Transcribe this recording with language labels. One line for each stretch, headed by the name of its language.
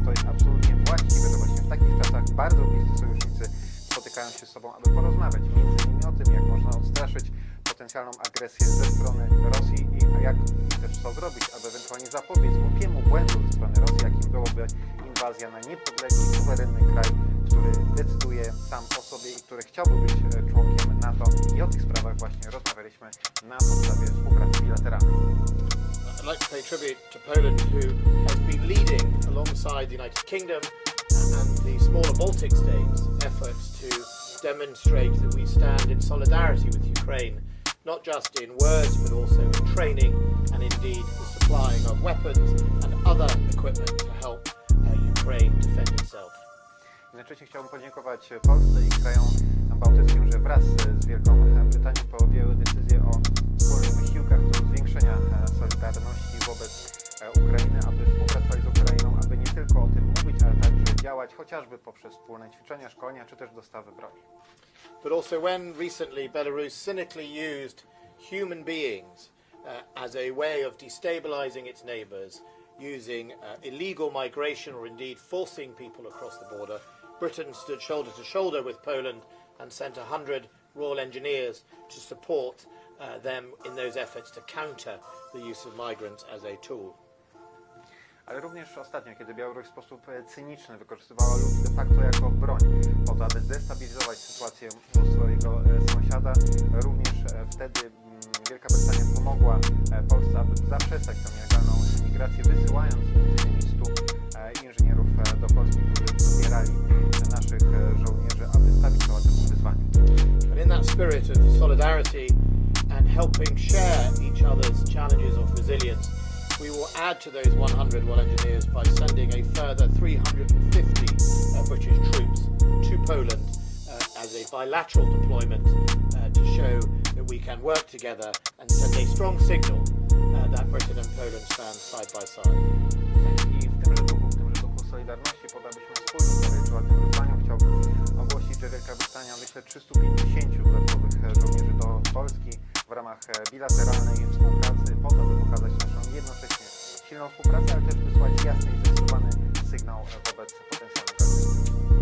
Polish: To jest absolutnie właściwe, że właśnie w takich czasach bardzo bliscy sojusznicy spotykają się z sobą, aby porozmawiać między innymi o tym, jak można odstraszyć potencjalną agresję ze strony Rosji i jak też co zrobić, aby ewentualnie zapobiec głupiemu błędu ze strony Rosji, jakim byłoby inwazja na niepodległy, suwerenny kraj, który decyduje sam o sobie i który chciałby być członkiem NATO. I o tych sprawach właśnie rozmawialiśmy na podstawie współpracy bilateralnej.
English: I'd like to pay tribute to Poland, who has been leading alongside the United Kingdom and the smaller Baltic states efforts to demonstrate that we stand in solidarity with Ukraine, not just in words but also in training and indeed the supplying of weapons and other equipment to help Ukraine defend itself.
Polish: Jednocześnie chciałbym podziękować Polsce i krajom bałtyckim, że wraz z Wielką Brytanią podjęły decyzję o wspólnych wysiłkach do zwiększenia solidarności wobec Ukrainy, aby współpracować z Ukrainą, aby nie tylko o tym mówić, ale także działać, chociażby poprzez wspólne ćwiczenia, szkolenia czy też dostawy broni.
English: But also when recently Belarus cynically used human beings as a way of destabilizing its neighbours, using illegal migration or indeed forcing people across the border, Britain stood shoulder to shoulder with Poland and sent 100 Royal Engineers to support them in those efforts to counter the use of migrants as a tool.
Polish: Ale również ostatnio, kiedy Białoruś w sposób cyniczny wykorzystywała ludzi de facto jako broń po to, aby zdestabilizować sytuację u swojego sąsiada, również wtedy Wielka Brytania pomogła Polsce, aby zaprzestać tę nielegalną migrację, wysyłając m.in. 100 inżynierów do Polski, którzy wspierali naszych żołnierzy, aby stawić czoła temu wyzwaniu.
English: And in that spirit of solidarity and helping share each other's challenges of resilience, we will add to those 100 Royal Engineers by sending a further 350 British troops to Poland as a bilateral deployment to show that we can work together and send a strong signal that Britain and Poland stand side by side.
Polish: I w tymże duchu solidarności, podabyśmy wspólnie stawiać czoła tym wyzwaniom, chciałbym ogłosić, że Wielka Brytania wyśle 350 dodatkowych żołnierzy do Polski w ramach bilateralnej współpracy, po to, by pokazać naszą jednocześnie silną współpracę, ale też wysłać jasny i zdecydowany sygnał wobec potencjalnych agresji.